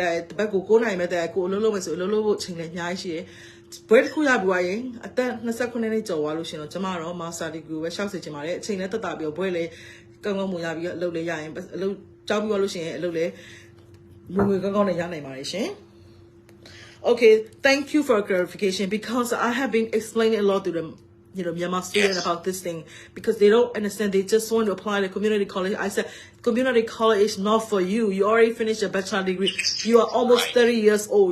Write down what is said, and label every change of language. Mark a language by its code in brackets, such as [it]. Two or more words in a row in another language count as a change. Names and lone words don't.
[my] တက်တပတ်ကို9နိုင်ပဲတက်ကိုအလုပ်လုပ်မယ်ဆိုအလုပ်လုပ်ဖို့ချိန်လည်းအများကြီးရှိတယ်ဘွဲတစ်ခုရပြီးသွားရင်အသက်29နှစ်ကျော်သွားလို့ရှိရင်တော့ကျွန်မတော့ [en] master degree [my] ကိုပဲရှောက်စေချင်ပါတယ်အချိန်လည်းတက်တာပြီးတော့ဘွဲလည်းကောင်းကောင်းမွန်ရပြီးအလုပ်လည်းရရင်အလုပ်ကျောင်းပြီးသွားလို့ရှိရင်အလုပ်လည်းငွေကောင်းကောင်းနဲ့ရနိုင်ပါတယ်ရှင် [en] Okay, thank you for clarification because I have been explaining a lot to them, Myanmar students about this thing because they don't understand. They just want to apply to community college. I said, community college is not for you. You already finished a bachelor degree. You are almost 30 years old.